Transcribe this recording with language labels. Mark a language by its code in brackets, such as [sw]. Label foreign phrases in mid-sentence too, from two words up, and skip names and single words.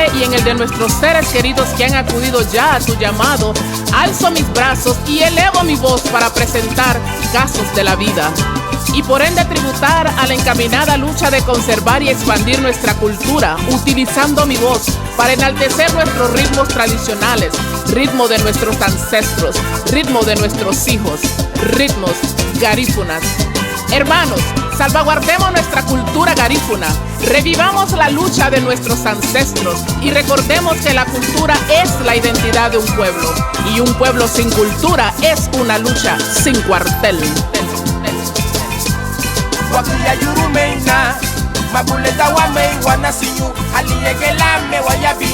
[es] y en el de nuestros seres queridos que han acudido ya a tu llamado, alzo mis brazos y elevo mi voz para presentar casos de la vida y por ende tributar a la encaminada lucha de conservar y expandir nuestra cultura, utilizando mi voz para enaltecer nuestros ritmos tradicionales, ritmo de nuestros ancestros, ritmo de nuestros hijos, ritmos garífunas. Hermanos, salvaguardemos nuestra cultura garífuna, revivamos la lucha de nuestros ancestros y recordemos que la cultura es la identidad de un pueblo y un pueblo sin cultura es una lucha sin cuartel. [cab] Wakuya yurumeina. Mabuleta wame wana sinyu aliyegela me wayabi.